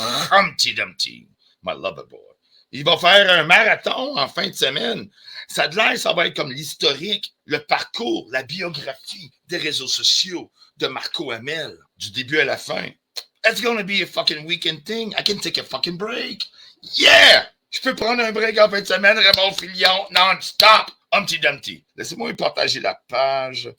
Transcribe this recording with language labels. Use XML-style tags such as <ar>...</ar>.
<en>Humpty Dumpty, my lover boy.</en> <fr>Il va faire un marathon en fin de semaine. Ça a de l'air, ça va être comme l'historique, le parcours, la biographie des réseaux sociaux de Marco Amel, du début à la fin.</fr> <en>It's gonna be a fucking weekend thing. I can take a fucking break. Yeah!</en> <fr>Je peux prendre un break en fin de semaine, Raymond Filion, non-stop. Humpty Dumpty. Laissez-moi partager la page.</fr>